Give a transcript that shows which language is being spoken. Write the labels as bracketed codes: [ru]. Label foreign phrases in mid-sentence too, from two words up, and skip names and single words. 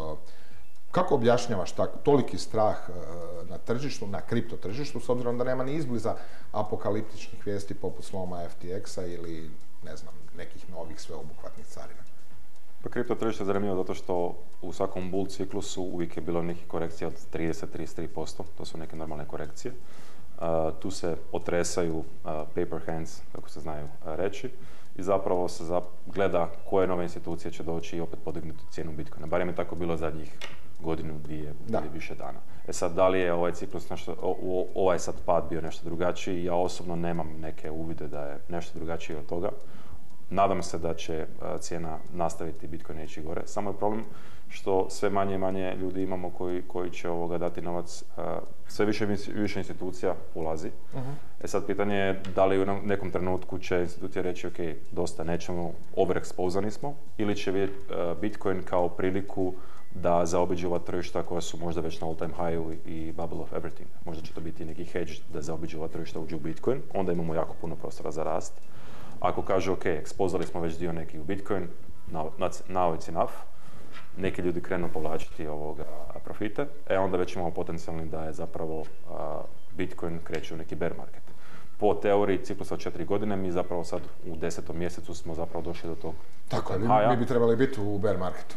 [hr] Kako objašnjavaš toliki strah na tržištu, na kripto tržištu, s obzirom da nema ni izbliza apokaliptičnih vijesti poput sloma FTX-a ili, ne znam, nekih novih sveobuhvatnih carina? Pa kripto tržište je zanimljivo zato što u svakom bull ciklusu uvijek je bilo nekih korekcija od 30-33%, to su neke normalne korekcije. Tu se otresaju [en] paper hands, [hr] kako se znaju reći, i zapravo se gleda koje nove institucije će doći i opet podignuti cijenu Bitcoina. Barem je tako bilo zadnjih godinu, dvije ili više dana. E sad, da li je ovaj ciklus ovaj sad pad bio nešto drugačiji? Ja osobno nemam neke uvide da je nešto drugačije od toga. Nadam se da će cijena nastaviti Bitcoin ići gore. Samo je problem što sve manje i manje ljudi imamo koji će dati novac. Sve više institucija ulazi. E sad pitanje je da li u nekom trenutku će institucija reći ok, dosta, nećemo, overexposani smo, ili će vidjeti Bitcoin kao priliku da zaobiđu ova tržišta koja su možda već na [en] all time high [hr] i [en] bubble of everything. [hr] Možda će to biti neki hedge da zaobiđu ova tržišta, uđu u Bitcoin, onda imamo jako puno prostora za rast. Ako kaže ok, ekspozali smo već dio neki u Bitcoin, [en] now it's enough, [hr] neki ljudi krenu povlačiti profite, onda već imamo potencijalni da je zapravo Bitcoin kreće u neki [en] bear market. [hr] Po teoriji ciklusa od 4 godine, mi zapravo sad u 10. mjesecu smo zapravo došli do tog tako je, mi bi trebali biti u [en] bear marketu.